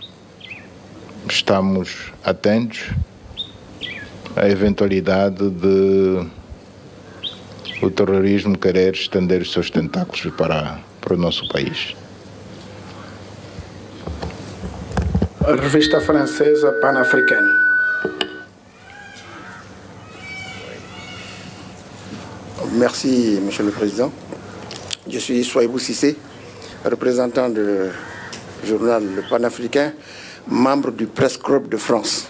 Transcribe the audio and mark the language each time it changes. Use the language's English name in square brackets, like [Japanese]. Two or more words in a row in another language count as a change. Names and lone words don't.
[Portuguese] Estamos atentos à eventualidade de o terrorismo querer estender os seus tentáculos para o nosso país. A revista francesa Pan-Africaine. [French] Merci, Monsieur le Président. Je suis Souaïbou Cissé, représentant du journal Le Pan-Africain, membre du Press Club de France.